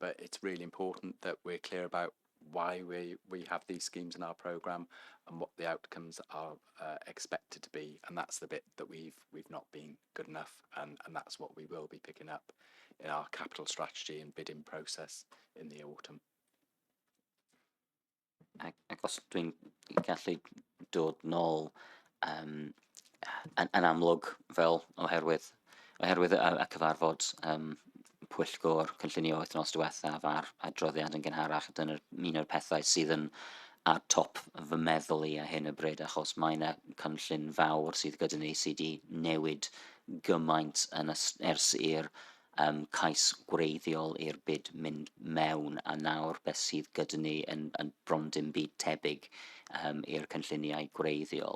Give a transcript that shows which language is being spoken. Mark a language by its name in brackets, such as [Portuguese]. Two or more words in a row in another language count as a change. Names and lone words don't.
[English] But it's really important that we're clear about why we have these schemes in our programme and what the outcomes are expected to be, and that's the bit that we've not been good enough, and that's what we will be picking up in our capital strategy and bidding process in the autumn. [Welsh] Ac os dwi'n gallu dod nôl yn amlwg fel oherwydd y cyfarfod pwyllgor cynllunio wythnos diwethaf a'r adroddiad yn gynharach, dyna'r un o'r pethau sydd yn ar top fy meddwl I ar hyn o bryd, achos mae yna cynllun fawr sydd gyda ni sydd wedi newid gymaint ers i'r cais gwreiddiol i'r bid mynd mewn, a nawr beth sydd gyda ni yn bron dim byd tebyg i'r cynlluniau gwreiddiol.